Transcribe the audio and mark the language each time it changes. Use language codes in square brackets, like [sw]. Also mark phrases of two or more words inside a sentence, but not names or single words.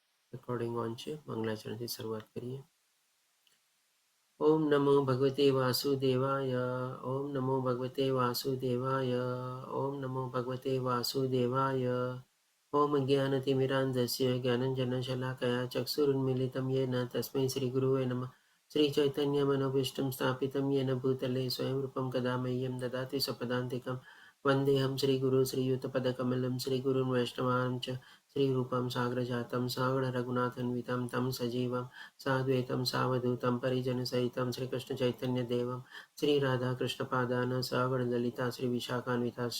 [gu] રેકોર્ડિંગ ઓન છે. મંગલાચરણથી શરૂઆત કરીએ. [sa] ॐ नमो भगवते वासुदेवाय. ॐ नमो भगवते वासुदेवाय। ॐ नमो भगवते वासुदेवाय. ઓમ નમો ભગવતે વાસુદેવાય. ॐ ज्ञानतिमिरान्धस्य ज्ञानंजनशलाकया चक्षुरुन्मिलितं येन तस्मै श्रीगुरवे नमः. श्रीचैतन्यमनोभीष्टं स्थापितं येन भूतले स्वयं रूपं कदा मह्यं ददाति स्वपदान्तिकं. वन्देऽहं श्रीगुरु श्रीयुतपदकमलं श्रीगुरुन् वैष्णवान् च श्रीरूपं साग्रजातं सागररघुनाथान्वितं तं सजीवं साद्वैतं सावधूतं परिजनसहितं श्रीकृष्णचैतन्यदेवं श्रीराधाकृष्णपादान् सागरललिता श्रीविशाखान्विताश्च.